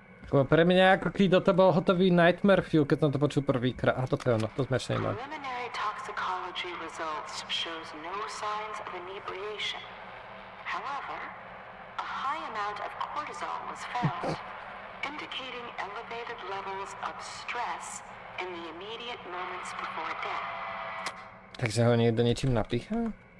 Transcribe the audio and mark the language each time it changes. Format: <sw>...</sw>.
<sk>Pre mňa ako keď to bol hotový</sk> <en>Nightmare Fuel,</en> <sk>keď som to počul prvýkrát. A toto je ono, to sme ešte nemali.</sk> <en>Preliminary toxicology results shows no signs of inebriation. However, a high amount of cortisol was found, indicating elevated levels of stress in the immediate moments before death.</en> <sk>Takže ho niekto niečím napícha?</sk>